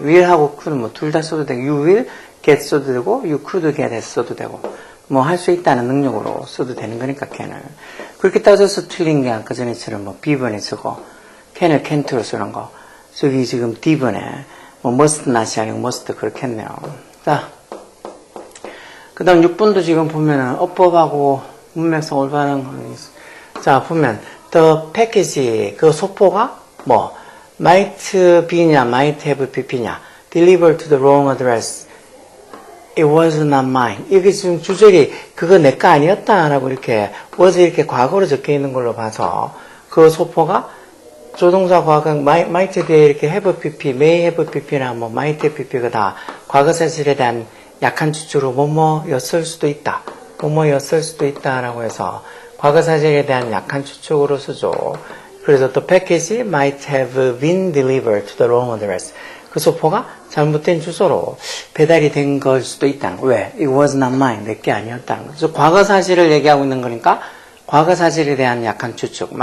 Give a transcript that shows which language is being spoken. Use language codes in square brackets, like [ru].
[ko] will하고 could 뭐 둘 다 써도 되고 you will get 써도 되고 you could get 써도 되고 뭐 할 수 있다는 능력으로 써도 되는 거니까 can을 그렇게 따져서 틀린 게 아까 전에처럼 뭐 B번에 쓰고 can을 can't로 쓰는 거 저기 지금 D번에 뭐 must not이 아니고 must 그렇게 했네요. 자, 그 다음 6번도 지금 보면은 어법하고 문맥상 올바른 거 있어. 자, 보면 [en] the package 그 소포가 뭐 might be냐 might have pp냐 delivered to the wrong address it was not mine. [ko] 이게 지금 주절이 그거 내 거 아니었다라고 이렇게 was 이렇게 과거로 적혀 있는 걸로 봐서 그 소포가 조동사 과거 might 뒤에 이렇게 have pp, may have pp나 뭐 might have pp가 다 과거 사실에 대한 약한 추측으로 뭐뭐였을 수도 있다. 뭐뭐였을 수도 있다라고 해서 과거 사실에 대한 약한 추측으로 쓰죠. 그래서 [en] the package might have been delivered to the wrong address. [ko] 그 소포가 잘못된 주소로 배달이 된 걸 수도 있다는 거. 왜? [en] It was not mine. [ko] 내 게 아니었다는 거. 그래서 과거 사실을 얘기하고 있는 거니까 과거 사실에 대한 약한 추측.